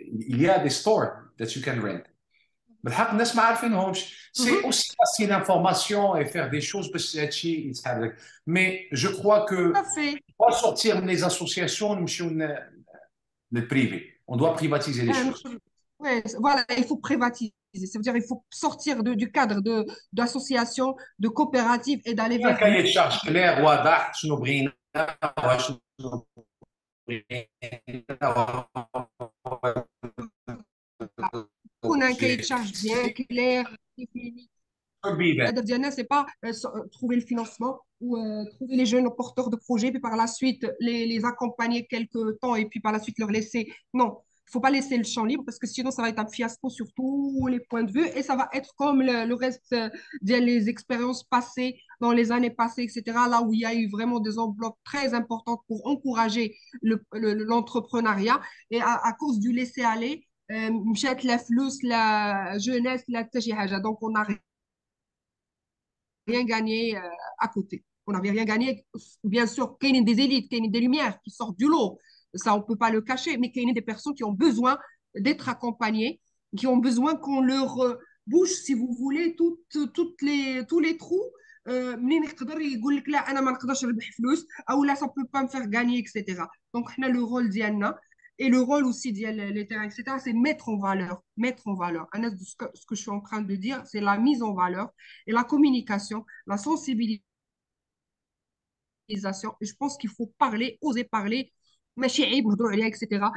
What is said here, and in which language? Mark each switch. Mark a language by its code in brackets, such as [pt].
[fr] il y a des stores [en] that you can rent [ar] بالحق الناس ما عارفينهمش [fr] c'est aussi passer l'information et faire des choses [ar] باش هادشي يتحرك [fr] mais je crois que on doit sortir les associations [ar] نمشيو للبريفي [fr] on doit privatiser les choses. Ouais, voilà, il faut privatiser. Ça veut dire qu'il faut sortir du cadre d'associations, de coopératives et d'aller vers... cahier de charge clair [ar] واضح شنو بغينا شنو بغينا يكون [fr] un cahier de charge bien clair, défini. [ar] الهدف ديالنا [fr] c'est pas trouver le financement ou trouver les jeunes porteurs de projets puis par la suite les accompagner quelques temps et puis par la suite leur laisser. Non, il faut pas laisser le champ libre parce que sinon ça va être un fiasco sur tous les points de vue et ça va être comme le reste des expériences passées dans les années passées, etc. Là où il y a eu vraiment des enveloppes très importantes pour encourager l'entrepreneuriat et à cause du laisser-aller [ar] مشات لا فلوس لا [fr] jeunesse [ar] لا حتى شي حاجه. [fr] Donc on a rien gagné à côté. On n'avait rien gagné. Bien sûr, il y a des élites, il y a des lumières qui sortent du lot. Ça, on ne peut pas le cacher. Mais il y a des personnes qui ont besoin d'être accompagnées, qui ont besoin qu'on leur bouge, si vous voulez, tous les trous. [ar] منين يقدر يقول لك لا انا ما نقدرش نربح فلوس او لا [fr] ça peut pas me faire gagner etc. Donc [ar] حنا [fr] le rôle [ar] ديالنا [fr] et le rôle aussi des terrains etc. c'est mettre en valeur ce que je suis en train de dire c'est la mise en valeur et la communication la sensibilisation et je pense qu'il faut parler oser parler [ar] ماشي عيب نهضروا عليها [fr] etc.